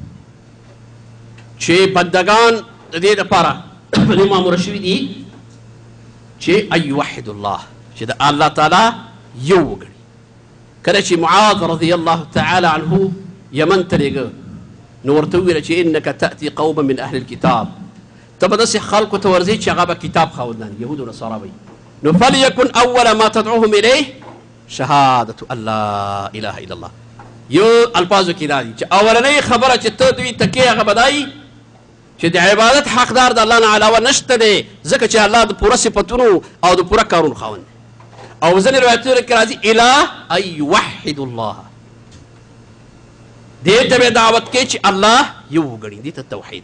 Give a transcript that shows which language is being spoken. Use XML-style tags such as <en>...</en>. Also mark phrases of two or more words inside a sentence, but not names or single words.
<ps>چې بندگان د دې لپاره په دې مامور شوي دي چې</ps> <ar>ان یوحدوا الله</ar> <ps>چې د الله تعالی یو وګڼي کله چې معاذ</ps> <ar>رضی الله تعالی عنه</ar> <ps>یمن ته لېږه نو ورته وویله چې</ps> <ar>انک تأتي قوما من اهل الكتاب،</ar> <ps>ته به داسې خلکو ته ورځې چې هغه به کتاب خاوندان یهود و نصارا به نو</ps> <ar>فلیکن اول ما تدعوهم الیه شهادة ان لا اله الا الله.</ar> <ps>یو الفاظو کې دا دي چې اولنۍ خبره چې ته دوی ته کې هغه به دا وي چې د عبادت حقدار د الله نه علاوه نشته دی، ځکه چې الله د پوره صفتونو او د پوره کارونو خاوند دی. او ځینې روایتونو کې راځي</ps> <ar>اله ان یوحدوا الله،</ar> <ps>دې ته به دعوت کوي چې الله یو وګڼي، دې ته توحید.</ps>